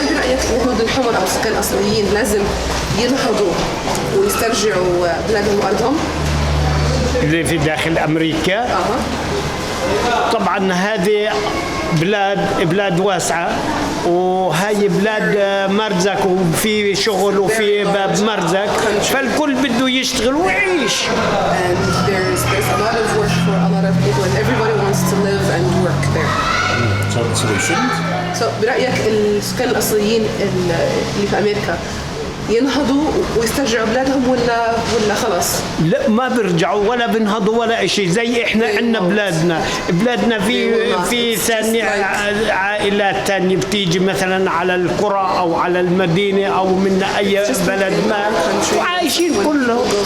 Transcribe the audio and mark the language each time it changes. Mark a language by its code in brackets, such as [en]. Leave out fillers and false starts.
[ar] هل برأيك الهنود الحمر أو السكان الأصليين لازم ينهضوا ويسترجعوا بلادهم وأرضهم؟ اللي في داخل أمريكا؟ طبعا هذه بلاد واسعة، وهاي بلاد مرزق وفي شغل وفي باب مرزق، فالكل بده يشتغل ويعيش. [en] And there's a lot of work for a lot of people and everybody wants to live and work there. So they shouldn't? [ar] So برأيك السكان الأصليين اللي في أمريكا ينهضوا ويسترجعوا بلادهم ولا خلاص؟ لا، ما بيرجعوا ولا بنهضوا ولا شيء. زي احنا عندنا بلادنا في ثاني عائلات ثانيه بتيجي مثلا على القرى او على المدينه او من اي بلد ما، وعايشين كلهم.